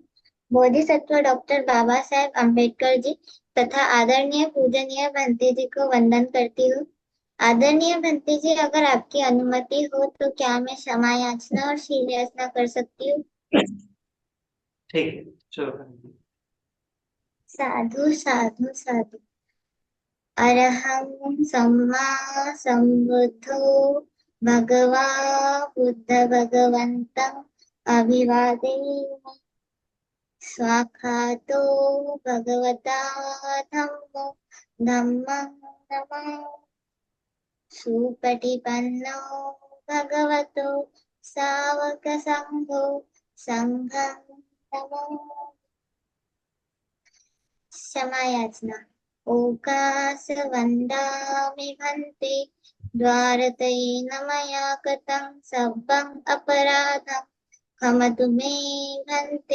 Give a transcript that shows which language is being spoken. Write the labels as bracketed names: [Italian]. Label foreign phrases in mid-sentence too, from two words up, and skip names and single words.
[Hindi] बोधिसत्व डॉक्टर बाबा साहेब अम्बेडकर जी तथा आदरणीय पूजनीय भंते जी को वंदन करती हूँ। आदरणीय भंते जी, अगर आपकी अनुमति हो तो क्या मैं क्षमा याचना और शील याचना कर सकती हूँ? ठीक है, चलो। [Pali] साधु साधु साधु। अरहं सम्मा सम्बुद्धो भगवा बुद्ध भगवन्तं अभिवादेमि। स्वाखातो भगवता धम्मो धम्मं नमः। सुपटिपन्नो भगवतो सावकसङ्घो संघं नमः। [Hindi] क्षमा याचना। [Pali] ओकास वन्दामि भन्ते द्वारतयेन मया कृतं सब्बं अपराधं क्षमतु मे भन्ते।